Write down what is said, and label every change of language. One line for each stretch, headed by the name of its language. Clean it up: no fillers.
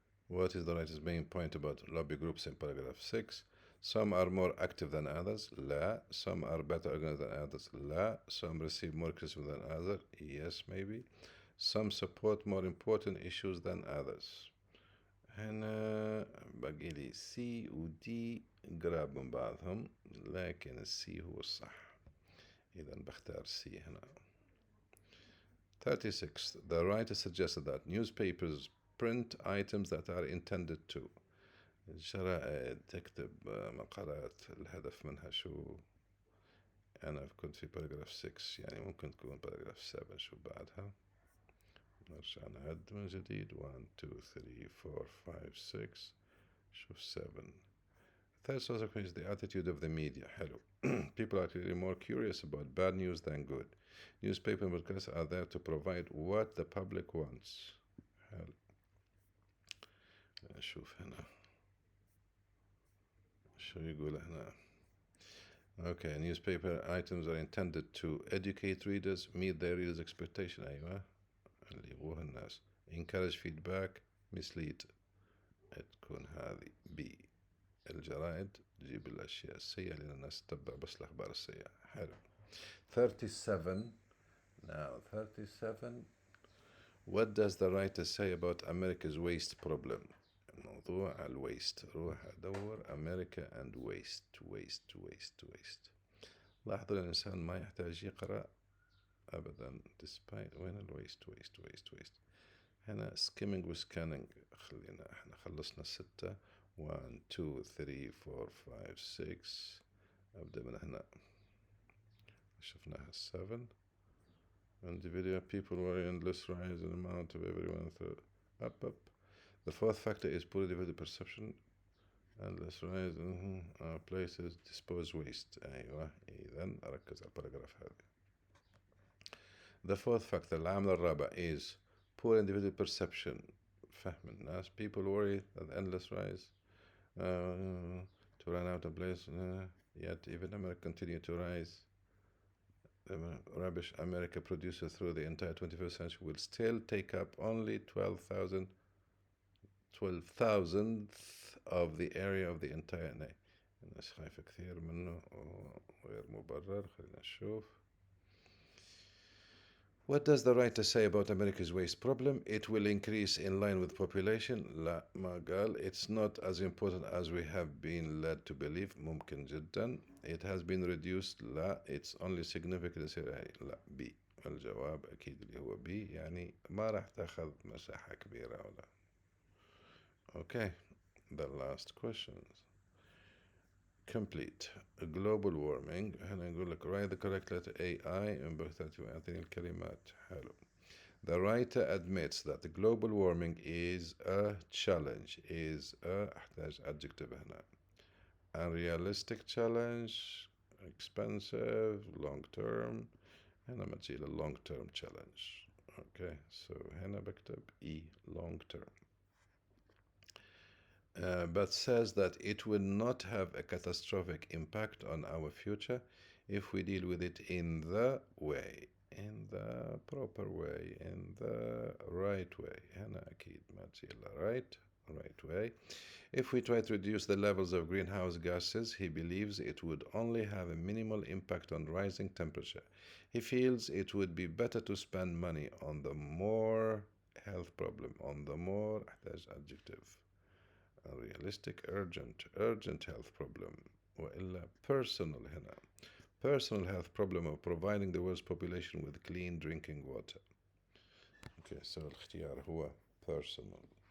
English: What is the writer's main point about lobby groups in paragraph 6? Some are more active than others.
Arabic: لا.
English: Some are better organized than others.
Arabic: لا.
English: Some receive more criticism than others. Yes, maybe. Some support more important issues than others.
Arabic: هنا باقي لي C و D قراب من بعضهم لكن السي هو الصح. إذا بختار C هنا. 36.
English: The writer suggested that newspapers print items that are intended to.
Arabic: الجرائد تكتب مقالات الهدف منها شو؟ أنا كنت في paragraph 6 يعني ممكن تكون paragraph 7 شو بعدها. نرجع نعد من جديد 1 2 3 4 5 6 شوف 7.
English: Third source of is the attitude of the media.
Arabic: حلو.
English: People are clearly more curious about bad news than good. Newspaper and broadcasts are there to provide what the public wants.
Arabic: حلو. نشوف هنا شو يقول هنا.
English: Okay, newspaper items are intended to educate readers, meet their readers' expectation.
Arabic: أيوة اللي يبغوها الناس.
English: Encourage feedback, mislead.
Arabic: تكون هذه B. الجرائد تجيب الأشياء السيئة لأن الناس تتبع بس الأخبار السيئة. حلو.
English: 37. Now 37. What does the writer say about America's waste problem?
Arabic: موضوع الويست. روح أدور
English: America and waste.
Arabic: لاحظوا الإنسان ما يحتاج يقرأ أبدا despite وين الويست waste. هنا skimming وscanning. خلينا احنا خلصنا 6. 1 2 3 4 5 6. أبدأ من هنا. شفناها 7.
English: Individual people worry endless rise in the amount of everyone through up. The fourth factor is poor individual perception. Endless rise in places dispose waste.
Arabic: أيوة إذن أركز على الباراجراف هذا.
English: The fourth factor
Arabic: العامل الرابع
English: is poor individual perception.
Arabic: فهم الناس.
English: People worry that endless rise to run out of place. Yet even America continue to rise. The rubbish America produces through the entire 21st century will still take up only 12,000th of the area of the entire.
Arabic: الناس خايفة كثير منه وغير مبرر. خلينا نشوف.
English: What does the writer say about America's waste problem? It will increase in line with population.
Arabic: لا ما قال.
English: It's not as important as we have been led to believe.
Arabic: ممكن جدا.
English: It has been reduced.
Arabic: لا.
English: It's only significant. لا B.
Arabic: الجواب أكيد اللي هو B يعني ما راح تأخذ مساحة كبيرة ولا.
English: Okay. The last questions. Complete. Global warming.
Arabic: هنا نقول لك write the correct letter AI ويعطيني الكلمات. حلو.
English: The writer admits that the global warming is a challenge.
Arabic: أحتاج adjective هنا.
English: Unrealistic challenge, expensive, long term.
Arabic: هنا ما تجي
English: long term challenge. Okay, so
Arabic: هنا بكتب
English: E long term. But says that it will not have a catastrophic impact on our future if we deal with it in the way. in the proper way, in the right way.
Arabic: هنا أكيد ما تصير إلا right way.
English: If we try to reduce the levels of greenhouse gases, he believes it would only have a minimal impact on rising temperature. He feels it would be better to spend money on the more health problem, on the more
Arabic: أحتاج
English: adjective. Realistic, urgent health problem.
Arabic: وإلا personal هنا.
English: Personal health problem of providing the world's population with clean drinking water. Okay, so
Arabic: الاختيار هو
English: personal.